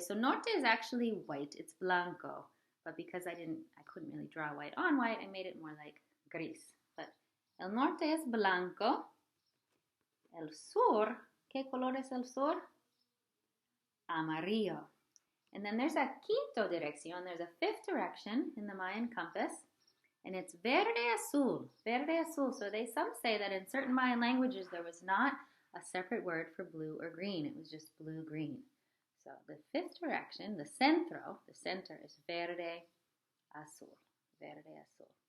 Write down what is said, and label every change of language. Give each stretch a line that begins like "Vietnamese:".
English: So norte is actually white. It's blanco. But because I couldn't really draw white on white, I made it more like gris.
Spanish: But el norte es blanco. El sur, ¿qué color es el sur?
English: Amarillo. And then there's a
Spanish: quinto dirección.
English: There's a fifth direction in the Mayan compass. And it's
Spanish: verde azul. Verde azul.
English: So some say that in certain Mayan languages there was not a separate word for blue or green. It was just blue-green. So the fifth direction, the center is
Spanish: verde azul. Verde azul.